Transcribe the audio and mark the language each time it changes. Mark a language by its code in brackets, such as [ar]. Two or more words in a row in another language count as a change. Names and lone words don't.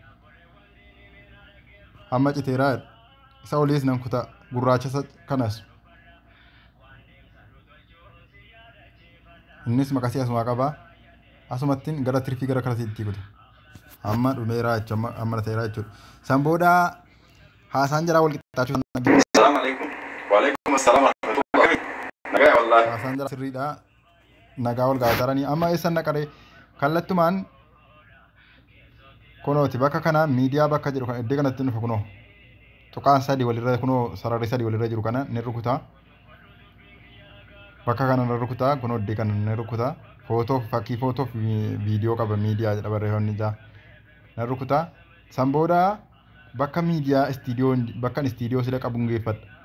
[om] hamma citeeraa isa oliis nan kuta gurraacha kanas innis makasii asuma qaba asumattiin gara tirfii gara kanatti itti kuta amma dhumeeraa jechuudha amma ta'eeraa jechuudha san booda haasaan jira wal qixxaachuu [ar] السلام عليكم. وعليكم السلام ورحمة الله. [om] Nagaa wallahi. haasaan jira sirriidha nagaa wal gaataranii amma eessan naqare kallattumaan kunooti bakka kana miidiyaa bakka jedhu kan iddee kanatti dhufu kunoo tuqaan sadii walirra kunoo sararri sadii walirra jiru kana ni rukutaa bakka kana ni rukutaa kunoo iddee kana ni rukutaa footoo fakkii footoo viidiyoo qaba miidiyaa jedha barreeffamni ijaa ni rukutaa san booda bakka miidiyaa bakka istiidiyoo sila qabuun geeffadha